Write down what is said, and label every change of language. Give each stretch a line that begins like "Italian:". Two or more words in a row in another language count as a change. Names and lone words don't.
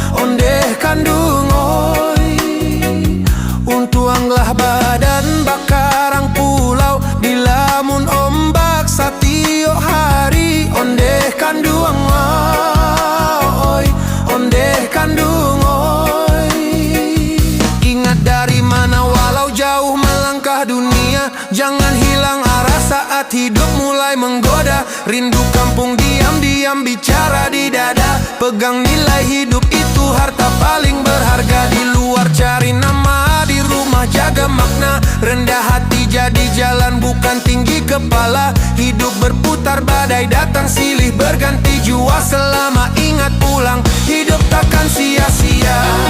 Minangkabau: untuanglah badan bakarang pulau di lamun ombak satio hari onde kanduangoy
Indonesian: dari mana walau jauh melangkah dunia, jangan hilang arah saat hidup mulai menggoda. Rindu kampung diam-diam bicara di dada, pegang nilai hidup itu harta paling berharga. Di luar cari nama, di rumah jaga makna. Rendah hati jadi jalan bukan tinggi kepala. Hidup berputar badai datang silih berganti jua. Selama ingat pulang hidup takkan sia-sia.